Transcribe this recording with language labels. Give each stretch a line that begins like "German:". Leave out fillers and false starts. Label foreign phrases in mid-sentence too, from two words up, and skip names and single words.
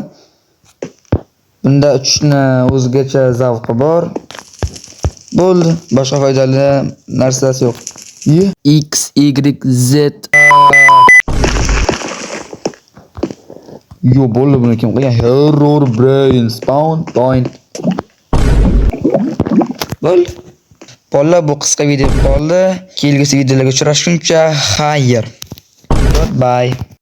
Uzbek: Bunda uchishni o'zgacha zavqi bor. Bo'ldi, boshqa foydali narsasi yo'q. X, Y, Z. Yo, bo'ldi, buni kim qilgan?
English: Horror brain spawn point.
Uzbek: Bo'ldi. Bolalar, bu qisqa video qoldi. Kelgusi videolarga uchrashguncha xayr. Goodbye.